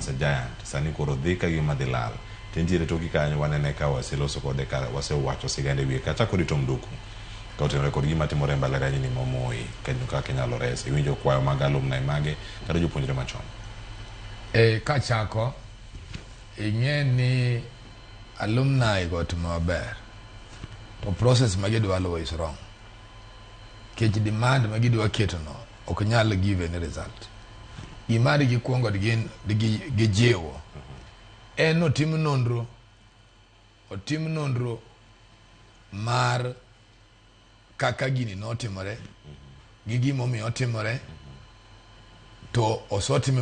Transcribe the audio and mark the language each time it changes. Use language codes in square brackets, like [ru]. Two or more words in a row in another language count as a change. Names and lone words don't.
[luo] once a giant sani koro dhi ka gima dhi lal tintiere toki kanyo wanene ka waseloso kode ka wasewacho sigande wiye kacha kod tom Nduku ka otenore kod gima timore mbalariany ni momoi kanyo kaka inyalo res iwinjo kwayo mag alumni mage kata jopuonjre machon. Kachako ing'e ni alumni got maber to process magidwa luwo [en] is wrong. [luo] Kech demand magidwa keto no ok nyal [en] give any result. [luo] Gimari gikuongo gijiwo en otim nonro mar kaka gini notimore gi gimomiyo otimore to osotime